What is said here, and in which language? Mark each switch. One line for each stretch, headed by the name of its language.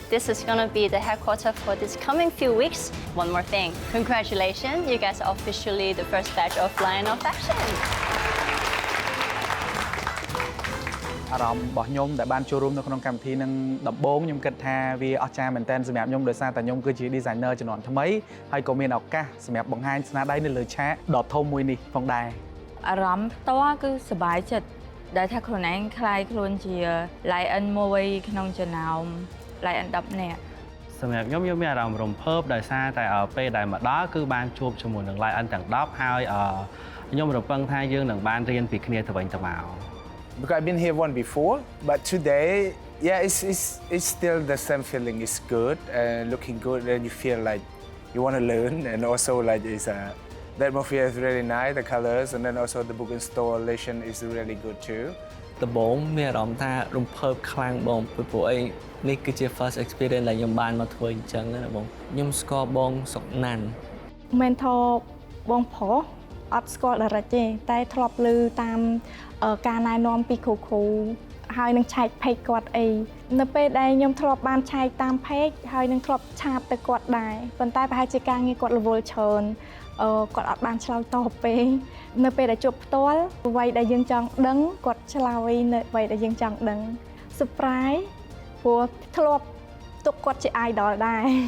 English: This is going to be the headquarters for this coming few weeks. One more thing, congratulations, you guys are officially the first batch of Lion of Fashion.
Khmer: អារម្មណ៍របស់ខ្ញុំដែលបានចូលរួមនៅក្នុងកម្មវិធីនឹងដំបូងខ្ញុំគិតថាវាអស្ចារ្យមែនទែនសម្រាប់ខ្ញុំដោយសារតែខ្ញុំគឺជា designer ជំនាន់ថ្មីហើយក៏មានឱកាសសម្រាប់បង្ហាញស្នាដៃនៅលើឆាកដ៏ធំមួយនេះផងដែរ អារម្មណ៍ផ្ទាល់គឺសប្បាយចិត្ត ដែលថាខ្លួនឯងខ្លាយខ្លួនជា lion មួយក្នុងចំណោម lion 10 នាក់ សម្រាប់ខ្ញុំមានអារម្មណ៍រំភើបដោយសារតែពេលដែលមកដល់គឺបានជួបជាមួយនឹង lion ទាំង 10 ហើយខ្ញុំរំពឹងថាយើងនឹងបានរៀនពីគ្នាទៅវិញទៅមក
English: Because I've been here one before, but today, yeah, it's still the same feeling. It's good and looking good, and you feel like you want to learn, and also like the atmosphere is really nice, the colors, and then also the book installation is really good too.
Khmer: ដំបូងមានអារម្មណ៍ថារំភើបខ្លាំងបងព្រោះអីនេះគឺជា
English: first experience
Khmer: ដែលខ្ញុំបានមកធ្វើអញ្ចឹងណាបងខ្ញុំស្គាល់បងសុកណាន់ mentor បងប្រុសអត់ស្គាល់ direct ទេតែធ្លាប់ឮតាមការណែនាំពីគ្រូហើយនឹងឆែក page គាត់អីនៅពេលដែលខ្ញុំធ្លាប់បានឆែកតាម page ហើយនឹងធ្លាប់ឆាតទៅគាត់ដែរប៉ុន្តែប្រហែលជាការងារគាត់រវល់ច្រើនគាត់អត់បានឆ្លើយតបពេកនៅពេលដែលជួបផ្ទាល់អ្វីដែលយើងចង់ដឹងគាត់ឆ្លើយនៅអ្វីដែលយើងចង់ដឹង surprise ព្រោះធ្លាប់ទុកគាត់ជា idol ដែរ